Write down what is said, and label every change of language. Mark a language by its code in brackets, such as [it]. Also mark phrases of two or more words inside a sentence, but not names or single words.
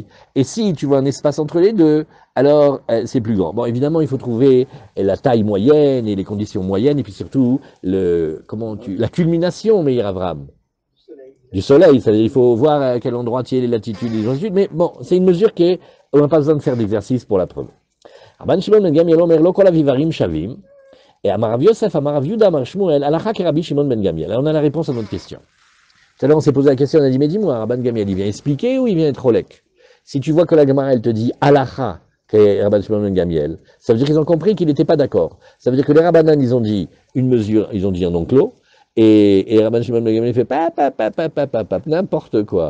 [fr] Et si tu vois un espace entre les deux, alors c'est plus grand. Bon, évidemment, il faut trouver la taille moyenne et les conditions moyennes, et puis surtout la culmination, Meir Avram. Du soleil, c'est-à-dire il faut voir à quel endroit tu es, les latitudes, les longitudes, mais bon, c'est une mesure on n'a pas besoin de faire d'exercice pour la preuve. [he] רבן שמעון בן גמליאל אומר לא כל הדברים שווים ואמר רב יוסף אמר רב יהודה אמר שמואל הלכה כרבי שמעון בן גמליאל. [fr] Alors on a la réponse à notre question. Tout à l'heure on s'est posé la question, on a dit, mais dis-moi, Rabban Gamiel, il vient expliquer ou il vient être rolek? Si tu vois que la Gemara, elle te dit [he] הלכה כ [fr] Rabban Shimon ben Gamiel, ça veut dire qu'ils ont compris qu'il n'était pas d'accord. Ça veut dire que les Rabbanan, ils ont dit une mesure, ils ont dit un enclos, et Rabban Shimon ben Gamiel fait n'importe quoi.